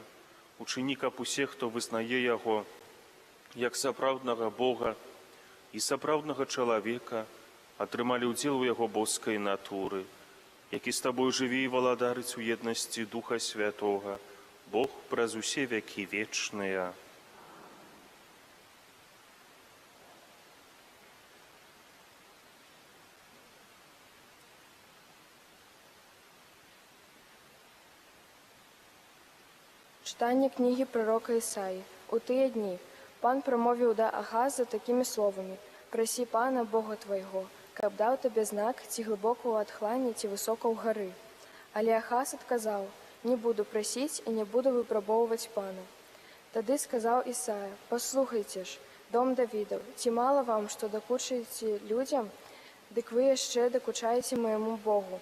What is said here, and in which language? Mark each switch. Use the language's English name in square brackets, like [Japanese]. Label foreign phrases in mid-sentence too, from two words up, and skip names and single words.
[Belarusian] Учыні, каб усе, хто вызнае Яго як сапраўднага Бога і сапраўднага чалавека, атрымалі ўдзел у Яго боскай натуры, які з Табой жыве і валадарыць у еднасці Духа Святога, Бог праз усе векі вечныя. [Ukrainian] Читання книги пророка Ісаї. [Belarusian] У тыя дні Пан промовіў да Ахаза такімі словамі: «Прасі Пана, Бога твайго, каб даў табе знак, ці глыбока ў адхлане, ці высока ў гары». Але Ахаз адказаў: «Не буду прасіць і не буду выпрабоўваць Пана». Тады сказаў Ісая: «Паслухайце ж, дом Давідаў, ці мала вам, што дакучаеце людзям, дык вы яшчэ дакучаеце майму Богу.